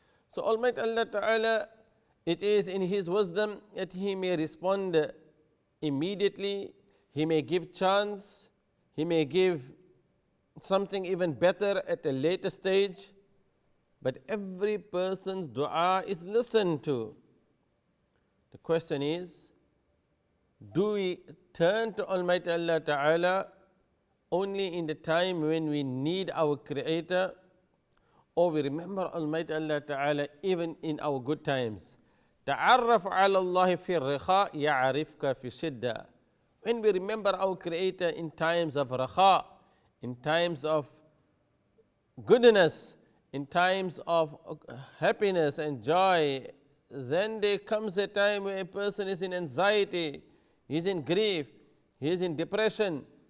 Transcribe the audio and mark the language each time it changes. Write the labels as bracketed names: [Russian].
[English] So Almighty Allah Ta'ala, it is in His wisdom that He may respond immediately, He may give chance, He may give something even better at a later stage, but every person's dua is listened to. The question is, do we turn to Almighty Allah Ta'ala only in the time when we need our Creator, or we remember Almighty Allah Ta'ala even in our good times? [Arabic] تعرف على الله في الرخاء يعرفك في الشدة. [English] When we remember our Creator in times of rakha, in times of goodness, in times of happiness and joy, then there comes a time where a person is in anxiety, he is in grief, he is in depression.